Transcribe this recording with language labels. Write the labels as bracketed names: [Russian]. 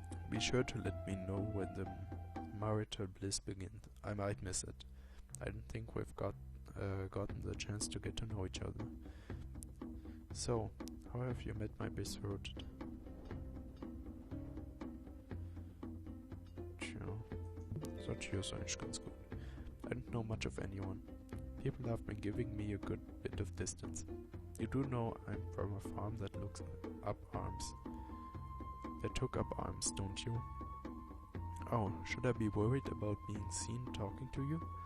[English] Be sure to let me know when the marital bliss begins. I might miss it. I don't think we've gotten the chance to get to know each other. So, how have you met my betrothed? [German] Tja, das hier ist eigentlich ganz gut. [English] I don't know much of anyone. People have been giving me a good bit of distance. You do know I'm from a farm that looks up arms. They took up arms, don't you? Oh, should I be worried about being seen talking to you?